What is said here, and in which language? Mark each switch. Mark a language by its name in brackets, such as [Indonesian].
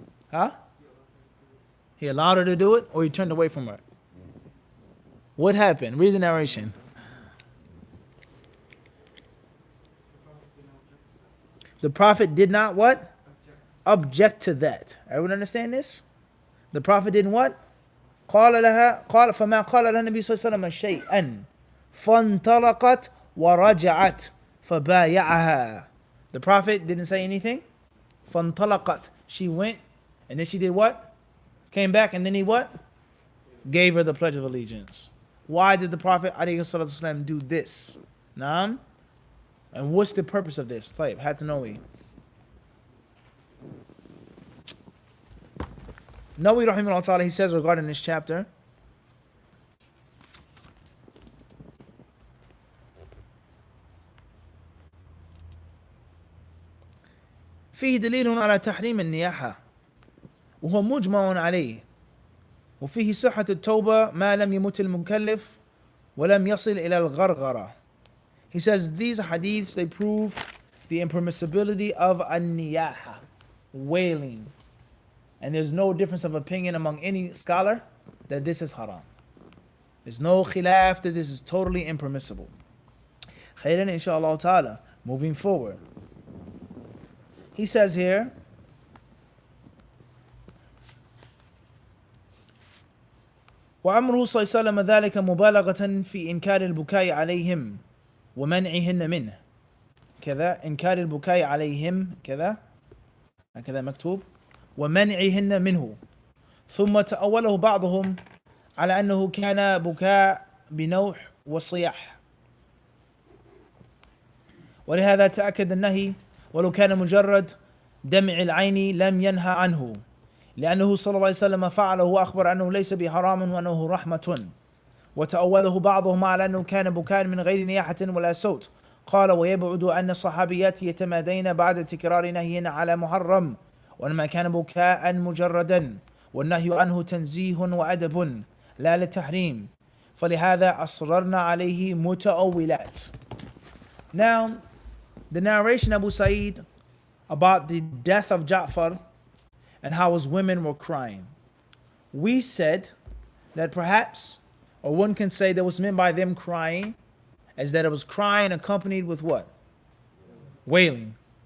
[English] Huh? He allowed her to do it, or he turned away from her? What happened? Read the narration. The Prophet did not what? Object to that. Everyone understand this? The Prophet didn't what? [Arabic] فما قال لها النبي صلى الله عليه وسلم شيئا فانطلقت ورجعت فبايعها. [English] The Prophet didn't say anything. [Arabic] فانطلقت. [English] She went and then she did what? Came back and then he what? Gave her the Pledge of Allegiance. Why did the Prophet ﷺ do this? Naam? And what's the purpose of this? Tayyib, had to know we. Nawawi rahimahullah ta'ala, he says regarding this chapter, [Arabic] فيه دليل على تحريم النياحة وهو مجمع عليه وفيه صحة التوبة ما لم يمت المكلف ولم يصل إلى الغرغرة. [English] He says these hadiths, they prove the impermissibility of an-niyaha, wailing. And there's no difference of opinion among any scholar that this is haram. There's no khilaf that this is totally impermissible. Khairan inshaAllah ta'ala. Moving forward. He says here, [Arabic] وأمره صلى الله عليه وسلم ذلك مبالغة في إنكار البكاء عليهم ومنعهن منه. كذا إنكار البكاء عليهم كذا هكذا مكتوب ومنعهن منه. ثم تأوله بعضهم على أنه كان بكاء بنوح وصياح. ولهذا تأكد النهي ولو كان مجرد دمع العين لم ينهى عنه لأنه صلى الله عليه وسلم فعله وأخبر أنه ليس بحرام وأنه رحمة. وتأوله بعضهم على أنه كان بكاء من غير نياحة ولا صوت. قال ويبعد أن الصحابيات يتمادين بعد تكرار نهينا على محرم وإنما كان بكاء مجردا والنهي عنه تنزيه وأدب لا للتحريم فلهذا أصررنا عليه متأولات. [English] Now, the narration Abu Sa'id about the death of Ja'far and how his women were crying. We said that perhaps, or one can say that was meant by them crying, as that it was crying accompanied with what? Wailing.